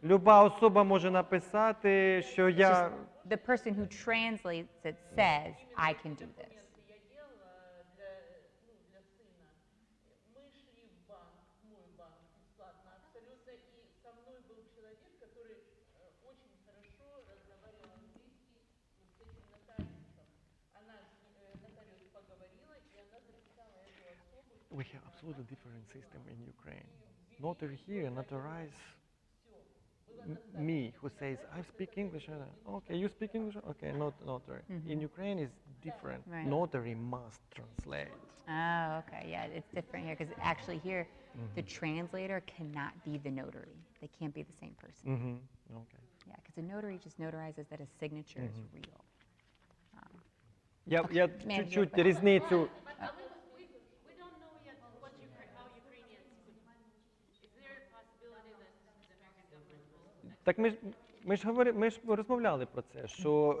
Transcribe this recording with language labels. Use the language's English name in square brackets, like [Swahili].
[Ukrainian] Люба особа може написати, що я... [English] The person who translates it says, I can do this. [Russian] Я делала для сына. Мы шли в банк, мой банк, бесплатно абсолютно, и со мной был человек, который очень хорошо разговаривал английский вот с этим нотариусом. Нотариус поговорила, и она записала эту особу. [English] We have absolutely different system in Ukraine. Notary here notarize me, who says, I speak English. Okay, you speak English? Okay, not notary. In Ukraine, it's different. Right. Notary must translate. Oh, okay, yeah, it's different here, because actually here, the translator cannot be the notary. They can't be the same person. Okay. Yeah, because a notary just notarizes that a signature is real. [Ukrainian] Я [Russian] чуть-чуть [Ukrainian] різницю. [English] We don't know yet how Ukrainians could. Is there a possibility that the American government will? [Ukrainian] Так ми ж розмовляли про це, що